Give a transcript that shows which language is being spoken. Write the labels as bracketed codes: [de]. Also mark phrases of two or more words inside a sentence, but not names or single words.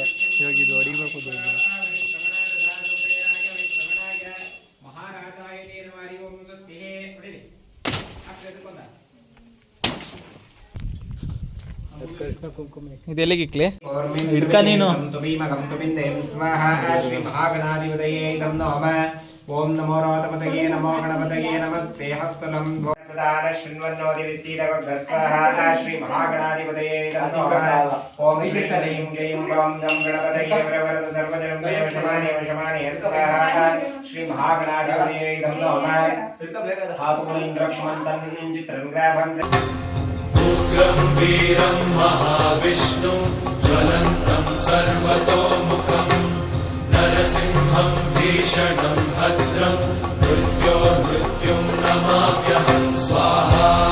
[kn] ಇವಾಗ ಇದು ಹೊಡಿಬೇಕು. ಇದೆಲ್ಲಿಗೆ ಇಕ್ಲಿ ಹಿಡ್ಕ ನೀನು. [sa] ಶ್ರೀ ಮಹಾಗಣಾಧಿಪತಯೇ ಇದಂ ನಮಃ. ಓಂ ನಮೋ ರೋತಪತಯೇ ನಮೋ ಗಣಪತಯೇ ನಮಸ್ತೆ ಹಸ್ತಲಂ ಶೃಣ್ವನ್ನೋದಿ ವಿಸೀದವಗ್ರಸ್ವಾಹ. ಶ್ರೀ ಮಹಾಗಣಾಧಿಪತಯೇ ಇದಂ ನಮಃ. ಓಂ ಶ್ರೀ ಕ್ಲೀಂ ಕ್ಲೀಂ ಗಂ ಗಂ ಗಣಪತಯೇ ವರವರದ ಸರ್ವಜನಂ ವಶಮಾನಿ ವಶಮಾನಿ ಸ್ವಾಹ. ಶ್ರೀ ಮಹಾಗಣಾಧಿಪತಯೇ ಇದಂ ನಮಃ. ಹಾಪುಮೀಂದ್ರಕ್ಷ್ಮಂತಂ ಚಿತ್ರಂ ಗ್ರಾಭಂ. उग्रं वीरं महाविष्णुं ज्वलन्तं सर्वतोमुखं नरसिंहं भीषणं भद्रं मृत्योर्मृत्युं नमाम्यहं स्वाहा.